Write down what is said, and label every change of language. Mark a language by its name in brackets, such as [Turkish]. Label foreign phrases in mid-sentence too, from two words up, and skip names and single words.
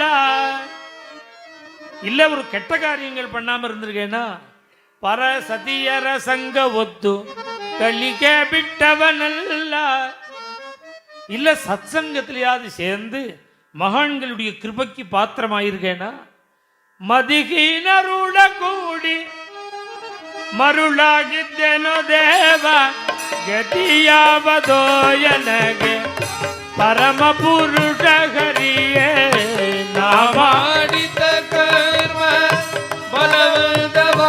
[Tamil] இல்லை ஒரு கெட்ட காரியங்கள் பண்ணாமல் இருந்திருக்கேன்னா, [Kannada] ಪರ ಸತಿಯರ ಸಂಗ ಒತ್ತು ಕಲಿಗೆ ಬಿಟ್ಟವನಲ್ಲ. [Tamil] இல்லை சத்சங்கத்திலேயாவது சேர்ந்து மகான்களுடைய கிருபைக்கு பாத்திரமாயிருக்கேனா, [Kannada] ಮದಿಗಿನರುಳ ಕೂಡಿ ಮರುಳಾಗಿದ್ದೆನು ದೇವ ಗತಿಯಾವದೋ ಎನಗೆ ಪರಮ ಪುರುಷ ಹರಿಯೇ ನಾ ಮಾಡಿದ ಕರ್ಮ ಬಲವಂತ